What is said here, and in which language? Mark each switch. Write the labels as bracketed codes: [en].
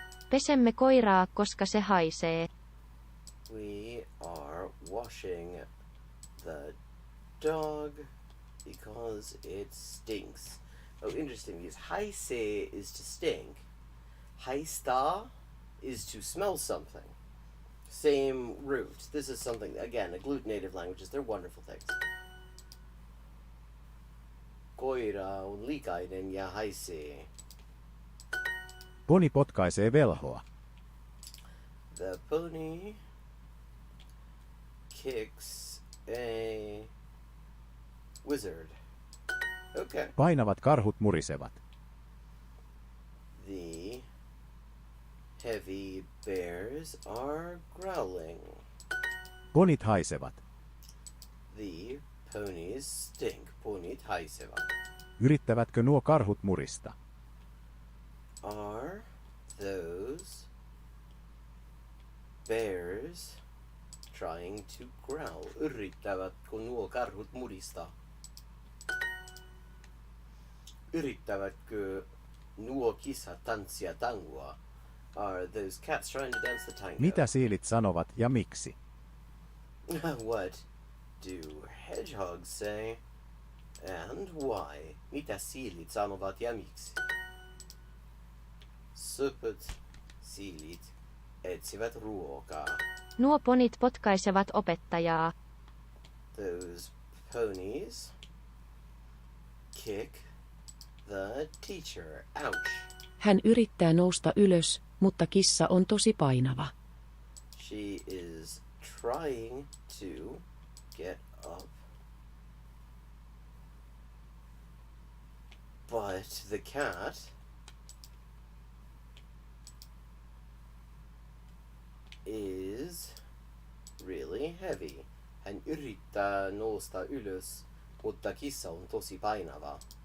[fi] Pesemme koiraa, koska se haisee. [en] We are washing the dog because it stinks. Oh, interesting, because haise is to stink. Haista is to smell something. Same root. This is something, again, agglutinative languages. They're wonderful things. [fi] Koira on likainen ja haisee. Poni potkaisee velhoa. [en] The pony kicks a wizard. Okay. [fi] Painavat karhut murisevat. [en] The heavy bears are growling. [fi] Ponit haisevat. [en] The ponies stink. [fi] Ponit haisevat. Yrittävätkö nuo karhut murista? [en] Are those bears trying to growl? [fi] Yrittävätkö nuo karhut murista? Yrittävätkö nuo kissat tanssia tangoa? [en] Are those cats trying to dance the tango? [fi] Mitä siilit sanovat ja miksi? [en] What do hedgehogs say? And why? [fi] Mitä siilit sanovat ja miksi? Söpöt siilit etsivät ruokaa. Nuo ponit potkaisevat opettajaa. [en] Those ponies kick the teacher. Ouch. [fi] Hän yrittää nousta ylös, mutta kissa on tosi painava. [en] She is trying to get up. But the cat is really heavy. [fi] Hän yrittää nousta ylös, mutta kissa on tosi painava.